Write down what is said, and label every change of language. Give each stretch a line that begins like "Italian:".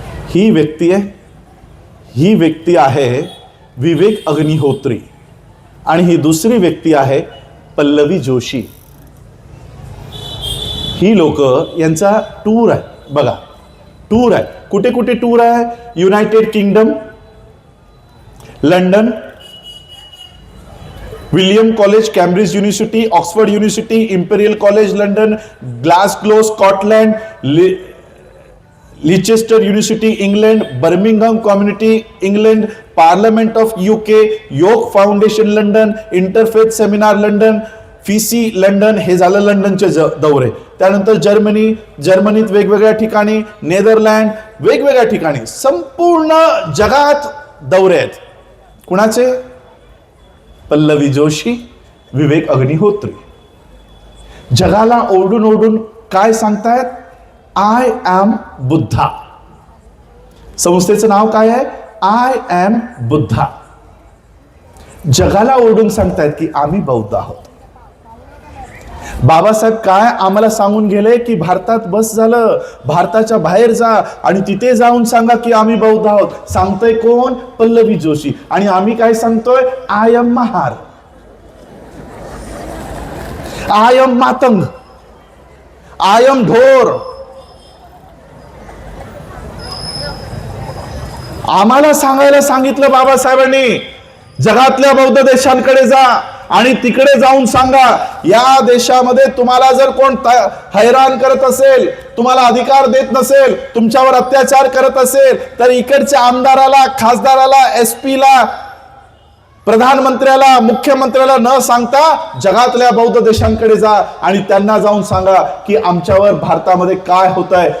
Marathi: ही व्यक्ती आहे विवेक अग्निहोत्री आणि ही दुसरी व्यक्ती आहे पल्लवी जोशी. ही लोक, यांचा टूर आहे बघा, टूर आहे. कुठे कुठे टूर आहे? United kingdom, London, William college, Cambridge university, Oxford university, imperial college London, Glasgow Scotland, लिचेस्टर university England, Birmingham community England, parliament of UK, yoke foundation London, interfaith seminar London, फीसी London. हे झालं लंडनचे दौरे. त्यानंतर जर्मनीत वेगवेगळ्या ठिकाणी, नेदरलँड, वेगवेगळ्या ठिकाणी, संपूर्ण जगात दौरे आहेत. कुणाचे? पल्लवी जोशी, विवेक अग्निहोत्री. जगाला ओरडून ओरडून काय सांगतायत? I am Buddha. संस्थेचं नाव काय आहे? I am Buddha. जगाला ओरडून सांगतायत की आम्ही बौद्ध आहोत. बाबासाहेब काय आम्हाला सांगून गेले की भारतात बस झालं, भारताच्या बाहेर जा आणि तिथे जाऊन सांगा की आम्ही बौद्ध आहोत. सांगतोय कोण? पल्लवी जोशी. आणि आम्ही काय सांगतोय?
English: I am Mahar, I am Matang, I am Dhor.
Marathi: आम्हाला सांगायला सांगितलं बाबासाहेबांनी, जगातल्या बौद्ध देशांकडे जा आणि तिकडे जाऊन सांगा, या देशामध्ये तुम्हाला जर कोण हैराण करत असेल, तुम्हाला अधिकार देत नसेल, तुमच्यावर अत्याचार करत असेल, तर इकडच्या आमदाराला, खासदाराला, एसपीला, प्रधानमंत्र्याला, मुख्यमंत्र्याला न सांगता जगातल्या बौद्ध देशांकडे जा आणि त्यांना जाऊन सांगा की आमच्यावर भारतामध्ये काय होतंय.